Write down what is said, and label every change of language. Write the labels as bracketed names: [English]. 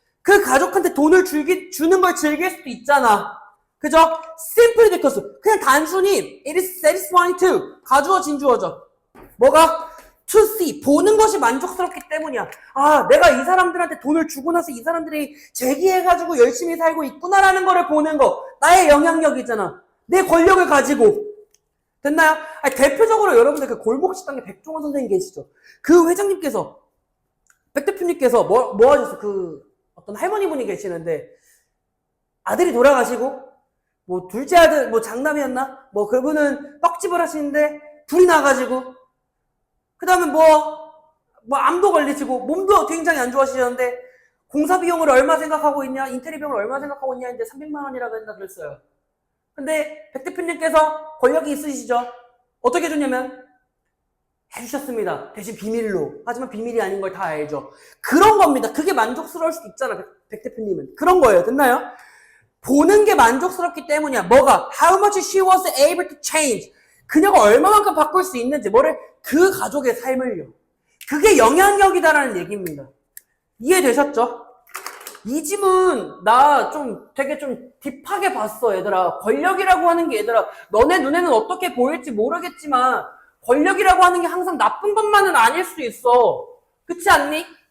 [Korean] 그 가족한테 돈을 주는 걸 즐길 수도 있잖아. 그죠? [English] simply because, [Korean] 그냥 단순히 [English] it is satisfying to, [Korean] 가주어 진주어죠. [English] to see, [Korean] 보는 것이 만족스럽기 때문이야. 아, 내가 이 사람들한테 돈을 주고 나서 이 사람들이 재기해가지고 열심히 살고 있구나라는 거를 보는 거. 나의 영향력이잖아. 내 권력을 가지고. 됐나요? 아니, 대표적으로 여러분들 그 골목식당에 백종원 선생님 계시죠? 그 회장님께서, 백 대표님께서 뭐 하셨어? 어떤 할머니 분이 계시는데, 아들이 돌아가시고, 둘째 아들, 장남이었나? 그분은 떡집을 하시는데, 불이 나가지고, 그 다음에 암도 걸리시고, 몸도 굉장히 안 좋아하시는데, 공사 비용을 얼마 생각하고 있냐, 인테리어 비용을 얼마 생각하고 있냐, 이제 300만 원이라고 했나 그랬어요. 근데, 백 대표님께서 권력이 있으시죠? 어떻게 해줬냐면, 해주셨습니다. 대신 비밀로. 하지만 비밀이 아닌 걸 다 알죠. 그런 겁니다. 그게 만족스러울 수도 있잖아, 백 대표님은. 그런 거예요. 됐나요? 보는 게 만족스럽기 때문이야. [English] How much she was able to change. [Korean] 그녀가 얼마만큼 바꿀 수 있는지, 그 가족의 삶을요. 그게 영향력이다라는 얘기입니다. 이해되셨죠? 이 지문 나 되게 딥하게 봤어, 얘들아. 권력이라고 하는 게, 얘들아, 너네 눈에는 어떻게 보일지 모르겠지만 권력이라고 하는 게 항상 나쁜 것만은 아닐 수 있어. 그렇지 않니?